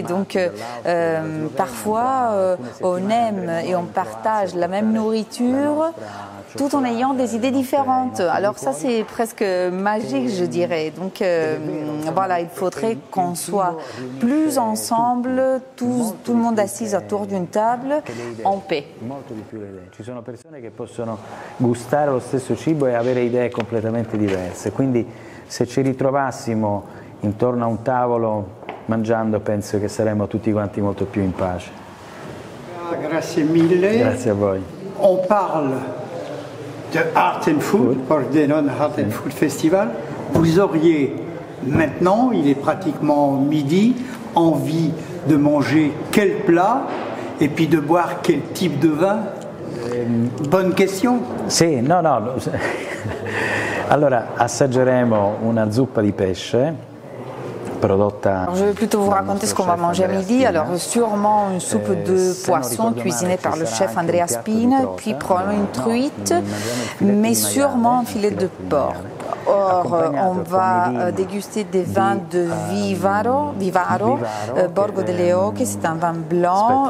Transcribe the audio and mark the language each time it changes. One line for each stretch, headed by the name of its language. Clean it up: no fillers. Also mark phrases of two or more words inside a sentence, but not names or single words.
French: Donc, parfois, on aime et on partage la même nourriture, tout en ayant des idées différentes. Alors ça, c'est presque magique, je dirais. Donc voilà, il faudrait qu'on soit plus ensemble, tout le monde assis autour d'une table, en paix.
Italian: Ci sono persone che possono gustare lo stesso cibo e avere idee completamente diverse. Quindi se ci ritrovassimo intorno a un tavolo mangiando, penso che saremmo tutti quanti molto più in pace. Grazie mille. Grazie a voi.
French: On parle de Art and Food, Pordenone Art and Food Festival. Vous auriez maintenant, il est pratiquement midi, envie de manger quel plat et puis de boire quel type de vin? Bonne question.
Italian: Sì, no. Allora, assaggeremo una zuppa di pesce.
French: Alors, je vais plutôt vous raconter ce qu'on va manger à midi. Alors sûrement une soupe de poisson cuisinée par le chef Andrea Spina, puis probablement une truite, mais sûrement un filet de porc. Or, on va déguster des vins de Vivaro, Borgo delle Oche, c'est un vin blanc.